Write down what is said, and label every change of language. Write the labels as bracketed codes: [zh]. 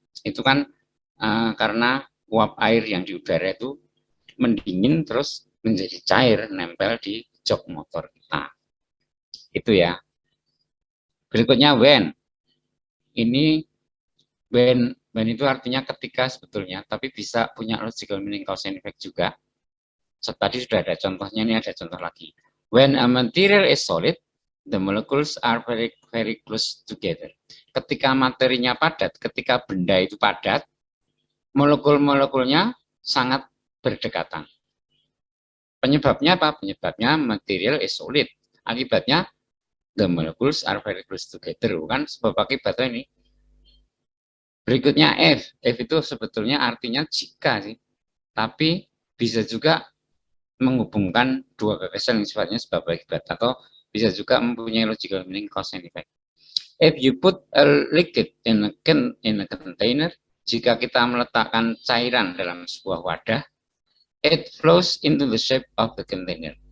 [id] Itu kan karena uap air yang di udara itu mendingin terus menjadi cair, nempel di jok motor kita. Itu ya. Berikutnya when. Ini when itu artinya ketika sebetulnya, tapi bisa punya [en] logical meaning cause and effect [id] juga. Tadi sudah ada contohnya, ini ada contoh lagi. [en] When a material is solid, the molecules are very, very close together. [id] Ketika materinya padat, ketika benda itu padat, molekul-molekulnya sangat berdekatan. Penyebabnya apa? Penyebabnya [en] material is solid. [id] Akibatnya, [en] the molecules are very close together. [id] Bukan sebab akibat ini. Berikutnya if. If itu sebetulnya artinya jika sih. Tapi bisa juga menghubungkan dua gagasan yang sifatnya sebab akibat, atau bisa juga mempunyai [en] logical meaning cause and effect. If you put a liquid in a container, [id] jika kita meletakkan cairan dalam sebuah wadah, [en] it flows into the shape of the container.